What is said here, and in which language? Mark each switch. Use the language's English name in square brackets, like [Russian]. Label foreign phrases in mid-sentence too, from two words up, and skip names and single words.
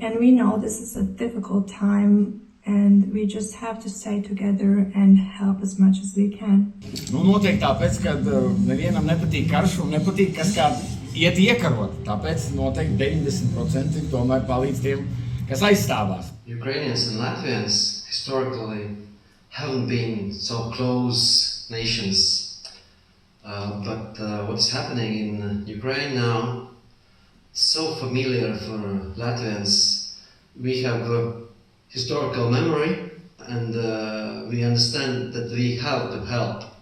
[English] And we know this is a difficult time, and we just have to stay together and help as much as we can. [Latvian] Nu, noteikti tāpēc, ka nevienam nepatīk karš un nepatīk, kas kā iet iekarot. Tāpēc noteikti 90% tomēr palīdz tiem, kas aizstāvās. [English] Ukrainians and Latvians historically haven't been so close nations, but what's happening in Ukraine now is so familiar for Latvians. We have a historical memory, and we understand that we have to help.